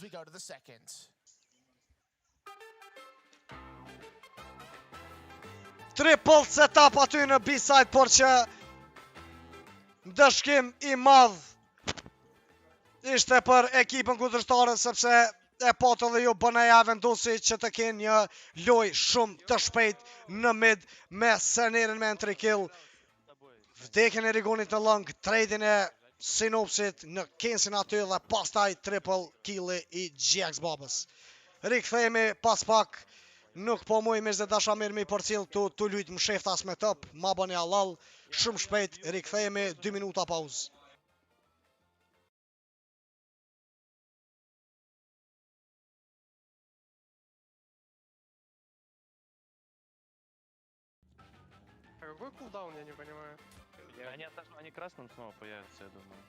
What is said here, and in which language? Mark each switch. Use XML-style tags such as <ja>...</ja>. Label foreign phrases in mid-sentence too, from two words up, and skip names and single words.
<en>Triple setup</en> <sq>aty në B-side, por që ndëshkim i madh ishte për ekipën kundërshtare, sepse e patë dhe ju BNA vendosi që të kenë një loj shumë të shpejt në mid me Senerin me 3 kill. Vdekjen e Rigonit në lëng, tradin e Sinopsit në Kensin aty dhe pastaj</sq> <en>triple kill</en> <sq>i GX babës. Rikthehemi pas pak. Nuk po muj me zë dasha mirë mi përcil të lujtë më sheftas me top, ma bëni halal, shumë shpejt, rikthehemi 2 minuta pauzë.</sq> <ru>А какой кулдаун, я не понимаю. Они красным снова появятся, я думаю.</ru>